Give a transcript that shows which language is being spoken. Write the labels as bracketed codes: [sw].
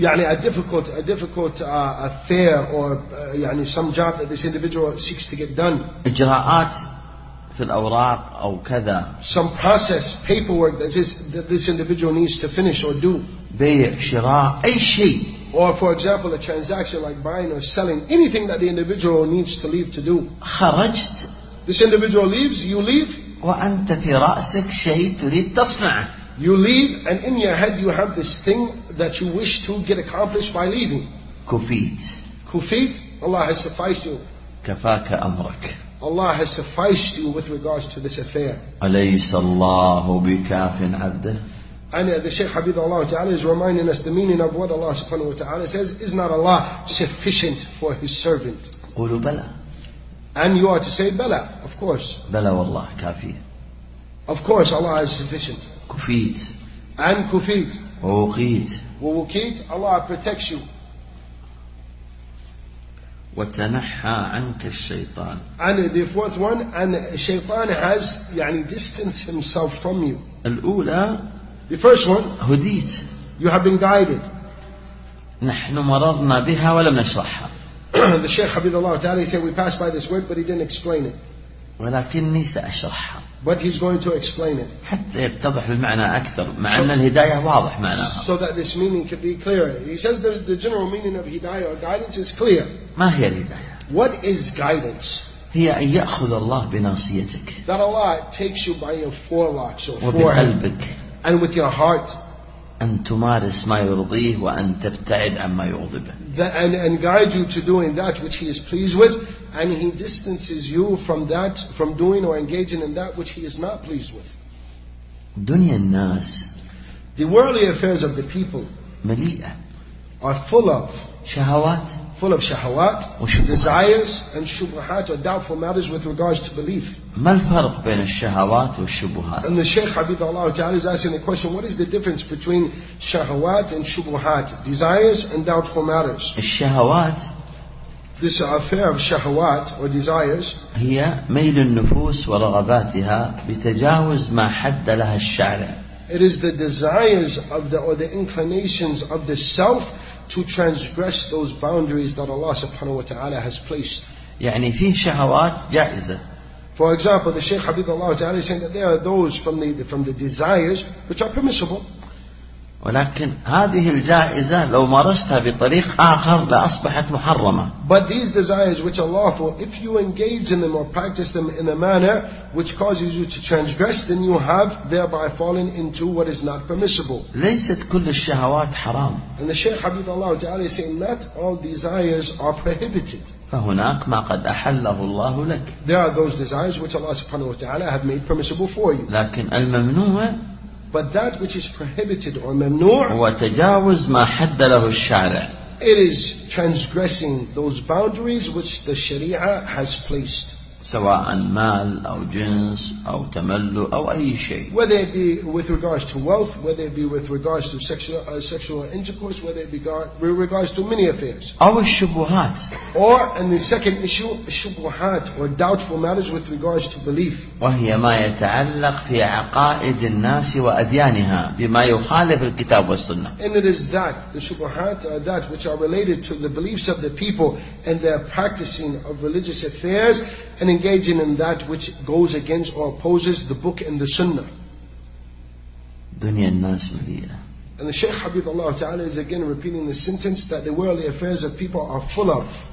[en] يعني a difficult affair or يعني some job that this individual seeks to get done. [ar] إجراءات في الأوراق أو كذا. [en] Some process, paperwork that this individual needs to finish or do. [ar] بيع شراء أي شيء. [en] Or for example, a transaction like buying or selling, anything that the individual needs to leave to do. [ar] خرجت. [en] This individual leaves, you leave. [ar] وأنت في رأسك شيء تريد تصنع. [en] You leave and in your head you have this thing that you wish to get accomplished by leaving. [ar] كفيت. [en] كفيت. Allah has sufficed you. [ar] كفاك أمرك. [en] Allah has sufficed you with regards to this affair. [ar] أليس الله بكاف عبده. [en] And the Shaykh Hafidh Allah Ta'ala is reminding us the meaning of what Allah subhanahu wa ta'ala says, is not Allah sufficient for his servant? [ar] قولوا بلى. [en] And you are to say بلى, of course. [ar] بلى والله كافي. [en] Of course Allah is sufficient. [ar] كفيت. [en] And كفيت. [ar] ووقيت. [en] ووقيت, Allah protects you. [ar] وتنحى عنك الشيطان. [en] And the fourth one, and Shaytan has يعني distanced himself from you. [ar] الأولى. [en] The first one, [ar] هديت. [en] You have been guided. [ar] نحن مررنا بها ولم نشرحها. [en] The Shaykh Hafidh Allah Ta'ala said we passed by this word, but he didn't explain it. [ar] ولكني سأشرحها. But he's going to explain it. حتى يتضح المعنى أكثر. مع أن الهداية واضح معناها. [en] So that this meaning could be clearer. He says that the general meaning of hidayah or guidance is clear. [ar] ما هي الهداية؟ [en] What is guidance? [ar] هي أن يأخذ الله بناصيتك. [en] That Allah takes you by your forelocks or forehead. [ar] وبقلبك. [en] And with your heart. [ar] أن تمارس ما يرضيه وأن تبتعد عما يغضبه. [en] And guide you to doing that which he is pleased with, and he distances you from that, from doing or engaging in that which he is not pleased with. [ar] دنيا الناس. [en] The worldly affairs of the people. [ar] مليئة. [en] Are full of. [ar] شهوات. [en] full of شهوات [ar] وشبهات. [en] Desires and شبهات or doubtful matters with regards to belief. [ar] ما الفرق بين الشهوات والشبهات؟ [en] And the Sheikh حبيب الله تعالى is asking the question, what is the difference between شهوات and شبهات, desires and doubtful matters? [ar] الشهوات. [en] This affair of شهوات or desires. [ar] هي ميل النفوس ورغباتها بتجاوز ما حد لها الشارع. [en] It is the desires of the or the inclinations of the self to transgress those boundaries that Allah subhanahu wa ta'ala has placed. [ar] يعني فيه شهوات جائزة. [en] For example, the Shaykh Habib Allah ta'ala is saying that there are those from the desires which are permissible. [ar] ولكن هذه الجائزة لو مارستها بطريق آخر لأصبحت محرمة. [en] But these desires which are lawful, if you engage in them or practice them in a manner which causes you to transgress, then you have thereby fallen into what is not permissible. [ar] ليست كل الشهوات حرام. [en] And the Shaykh حبيب الله تعالى is saying not all desires are prohibited. [ar] فهناك ما قد أحله الله لك. [en] There are those desires which Allah سبحانه وتعالى have made permissible for you. [ar] لكن الممنوع. [en] But that which is prohibited or ممنوع [ar] وتجاوز ما حد له الشارع. [en] It is transgressing those boundaries which the Sharia has placed. [ar] سواء مال أو جنس أو تملو أو أي شيء. [en] Whether it be with regards to wealth, whether it be with regards to sexual intercourse, whether it be with regards to many affairs. [ar] أو الشبهات. [en] Or in the second issue, الشبهات or doubtful matters with regards to belief. [ar] وهي ما يتعلق في عقائد الناس وأديانها بما يخالف الكتاب والسنة. [en] And it is that the شبهات are that which are related to the beliefs of the people and their practicing of religious affairs. And engaging in that which goes against or opposes the book and the sunnah. [ar] Dunya al-nas maliya. [en] And the Shaykh Habib Allah Ta'ala is again repeating the sentence that the worldly affairs of people are full of.